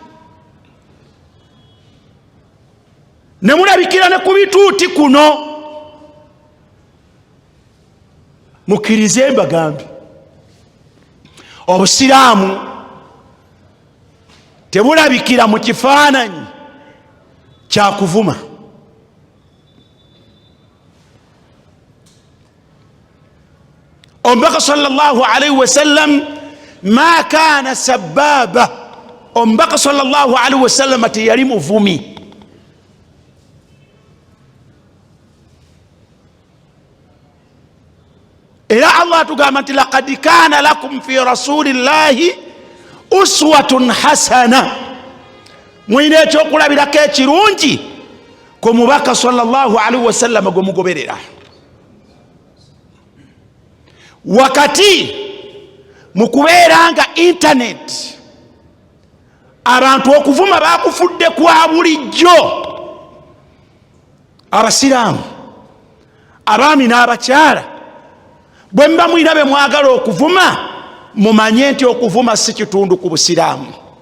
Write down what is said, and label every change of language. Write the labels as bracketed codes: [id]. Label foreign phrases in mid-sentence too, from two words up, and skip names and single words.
[lg] ne mulabikira ne ku bituuti kuno, mukkirize mbagambe obusiraamu tebulabikira mu kifaananyi kyakuvuma. Omubaka [ar] صلى الله عليه وسلم ما كان سبابا, [lg] omubaka [ar] صلى الله عليه وسلم [lg] teyali muvumi. Era Allah atugamba nti [ar] لقد كان لكم في رسول الله أسوة حسنة, [lg] mwine ekyokulabirako ekirungi ku mubaka [ar] صلى الله عليه وسلم [lg] gwe mugoberera. Wakati mukubeera nga internet abantu okuvuma bakufudde kwa bulijjo, abasiraamu, abaami n'abakyala, bwe mba mwina be mwagala okuvuma, mumanye nti okuvuma si kitundu ku busiraamu.